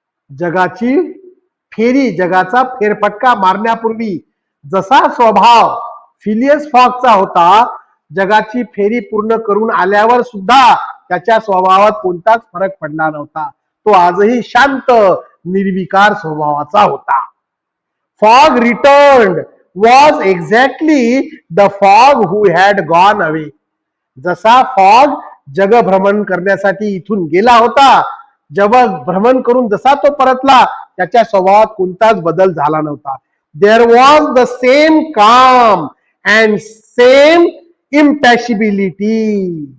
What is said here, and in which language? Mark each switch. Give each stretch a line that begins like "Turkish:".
Marathi: जगाची फेरी, जगाचा फेरफटका मारण्यापूर्वी जसा स्वभाव फिलियस फॉगचा होता, जगाची फेरी पूर्ण करून आल्यावर सुद्धा त्याच्या स्वभावात कोणताच फरक पडला नव्हता. तो आजही शांत, निर्विकार स्वभावाचा होता.
English: Fog returned was exactly the fog who had gone away.
Marathi: जसा फॉग जगभ्रमण करण्यासाठी इथून गेला होता, जगभ्रमण करून जसा तो परतला त्याच्या स्वभावात कोणताच बदल झाला नव्हता.
English: There was the same calm and same impassibility.